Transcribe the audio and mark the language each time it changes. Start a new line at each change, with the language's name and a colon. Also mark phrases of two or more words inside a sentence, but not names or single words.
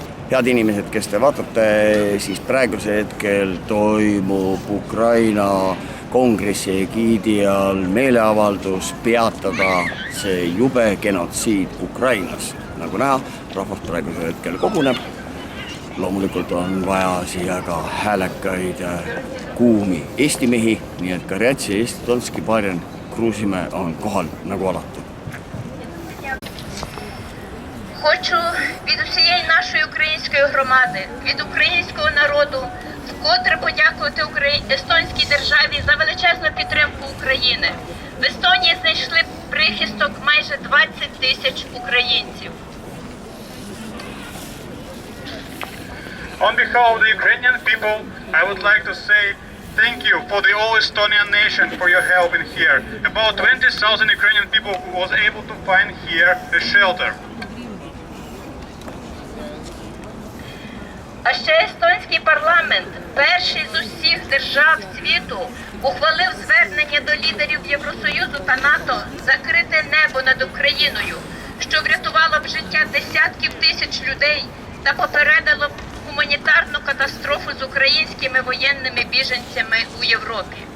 Estonian: head inimesed, kes te vaatate, siis praegusel hetkel toimub Ukraina kongressi egiidi all meeleavaldus peatada see jube genotsiid Ukrainas. Nagu näha, rahvas praegusel hetkel koguneb. Loomulikult on vaja siia ka häälekaid kuumi Eesti mehi, nii et Karjatsi ja Estonski Barjan Kruusimäe on kohal nagu alati.
Ukrainian: Хочу від усієї нашої української громади, від українського народу вкотре подякувати естонській державі за величезну підтримку України. В Естонії знайшли прихисток майже 20 тисяч українців.
English: On behalf of the Ukrainian people, I would like to say thank you for the all Estonian nation for your help in here. About 20,000 Ukrainian people was able to find here a shelter.
Ukrainian: А ще естонський парламент, перший з усіх держав світу, ухвалив звернення до лідерів Євросоюзу та НАТО закрити небо над Україною, що врятувало б життя десятків тисяч людей та попередило б гуманітарну катастрофу з українськими воєнними біженцями у Європі.